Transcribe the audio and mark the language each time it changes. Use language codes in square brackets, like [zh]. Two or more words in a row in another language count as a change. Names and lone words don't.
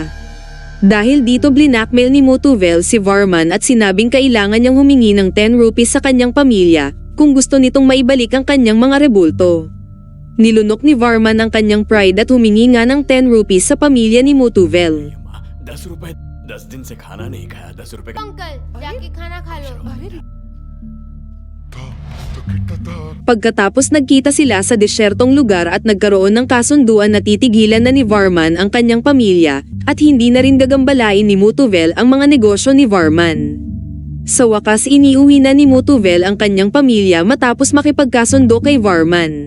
[tl] Dahil dito blinakmail ni Mutuvel si Varman at sinabing kailangan niyang humingi ng 10 rupees sa kanyang pamilya kung gusto nitong maibalik ang kanyang mga rebulto. Nilunok ni Varman ang kanyang pride at humingi nga ng 10 rupees sa pamilya ni Mutuvel. [hi] 10 रुपए 10 दिन से खाना नहीं खाया 10 रुपए का अंकल जाके खाना खा लो। [tl] Pagkatapos nagkita sila sa desyertong lugar at nagkaroon ng kasunduan na titigilan na ni Varman ang kanyang pamilya at hindi na rin gagambalain ni Mutuvel ang mga negosyo ni Varman. Sa wakas iniuwi na ni Mutuvel ang kanyang pamilya matapos makipagkasundo kay Varman.